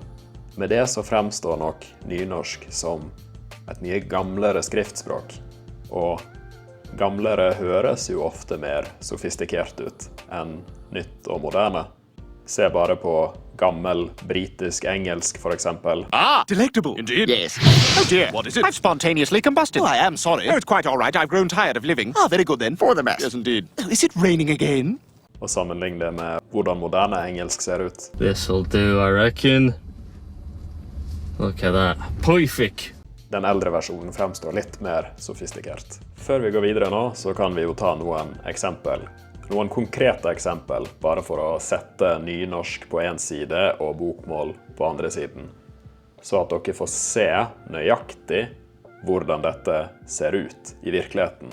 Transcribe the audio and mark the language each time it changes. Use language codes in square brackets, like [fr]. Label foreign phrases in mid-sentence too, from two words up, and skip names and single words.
[no] Med det så fremstår nok nynorsk som et mye gamlere skriftspråk, og gamlere høres jo ofte mer sofistikert ut enn nytt og moderne. Se bare på gammel britisk engelsk for eksempel. [en] Ah, delectable. Indeed. Yes. Oh dear. What is it? I've spontaneously combusted. Oh, I am sorry. Oh, it's quite all right. I've grown tired of living. Ah, very good then. For the best. Yes, indeed. Oh, is it raining again? [no] Og sammenligne det med hvordan moderne engelsk ser ut. [en] This'll do, I reckon. Look at that. Perfect. [no] Den eldre versjonen fremstår litt mer sofistikert. Før vi går videre nå, så kan vi jo ta noen eksempel. Noen konkrete eksempel, bare for å sette nynorsk på en side og bokmål på andre siden. Så at dere får se nøyaktig hvordan dette ser ut i virkeligheten.